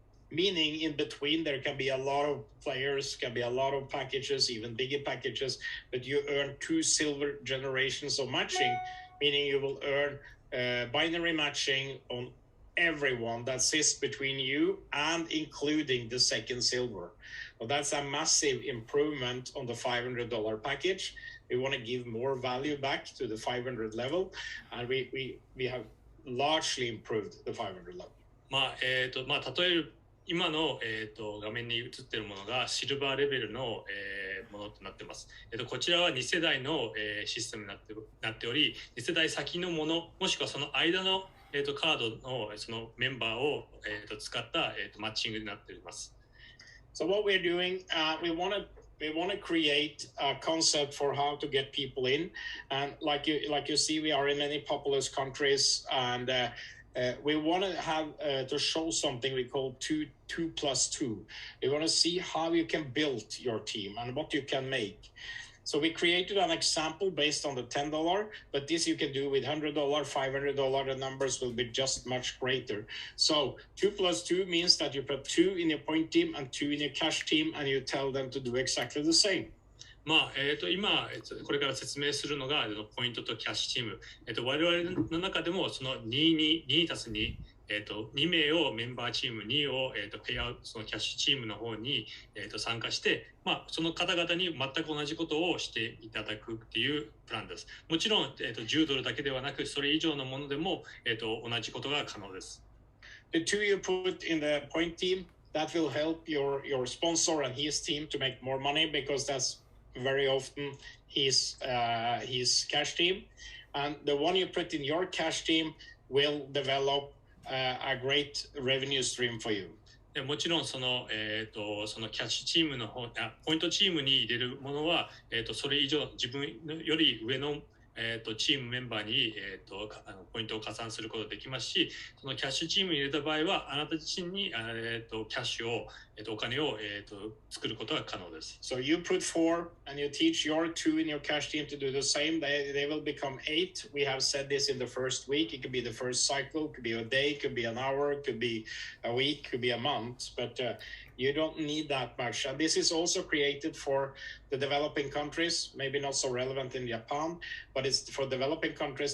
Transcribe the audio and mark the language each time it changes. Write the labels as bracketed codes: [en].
[en] meaning in between there can be a lot of players, can be a lot of packages, even bigger packages, but you earn 2 silver generations of matching, meaning you will earn binary matching on everyone that sits between you and including the second silver. So that's a massive improvement on the $500 package. We want to give more value back to the 500 level, and we have largely improved the 500 level. [ja] 例え今の、画面に映っているものがシルバーレベルの、ものとなっています。こちらは2世代の、システムになっており、2世代先のもの、もしくはその間の、カードのそのメンバーを、使った、マッチングになっています。 [en] So what we're doing, we want to create a concept for how to get people in, and like you see, we are in many populous countries, and we want to have to show something we call 2+2. We want to see how you can build your team and what you can make. So we created an example based on the $10, but this you can do with $100, $500. The numbers will be just much greater. So 2+2 means that you put 2 in your point team and 2 in your cash team, and you tell them to do exactly the same. [ja] 今これから説明するのがポイントとキャッシュチーム。我々の中でもその2足す2、2名をメンバーチーム、2を、ペイアウト、そのキャッシュチームの方に、参加して、その方々に全く同じことをしていただくっていうプランです。もちろん、10ドルだけではなく、それ以上のものでも、同じことが可能です。 [en] The 2 you put in the point team, that will help your sponsor and his team to make more money, because that's very often his cash team. And the one you put in your cash team will develop a great revenue stream for you. [ja] もちろんそのキャッシュチームの方、ポイントチームに入れるものは、それ以上自分より上のチームメンバーに、ポイントを加算することができますし、そのキャッシュチームに入れた場合はあなた自身に、キャッシュを、お金を、作ることが可能です。 [en] So you put 4 and you teach your 2 in your cash team to do the same. They will become 8. We have said this in the first week. It could be the first cycle, it could be a day, it could be an hour, it could be a week, it could be a month, but you don't need that much. And this is also created for the developing countries, maybe not so relevant in Japan, but it's for developing countries.